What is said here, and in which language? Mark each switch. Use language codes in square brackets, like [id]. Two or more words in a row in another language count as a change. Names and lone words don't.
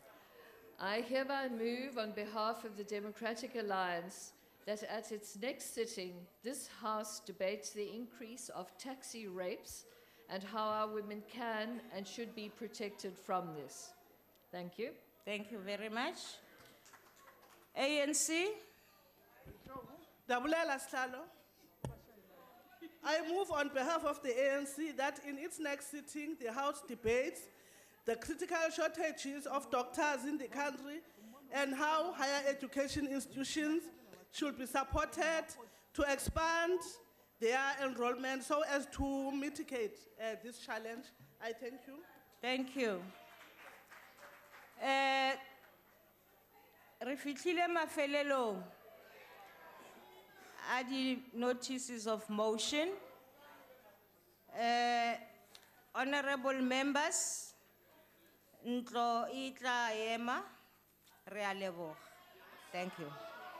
[en] I hereby move on behalf of the Democratic Alliance that at its next sitting, this House debates the increase of taxi rapes and how our women can and should be protected from this. Thank you. Thank you very much. ANC. Dabulela Slalo. I move on behalf of the ANC that in its next sitting, the House debates the critical shortages of doctors in the country and how higher education institutions should be supported to expand their enrollment so as to mitigate this challenge. I thank you. Thank you. [st] Re fihlile mafelelong a di [en] notices of motion. Honorable members, [st] ntlo itla ema, re a leboga. [en] Thank you.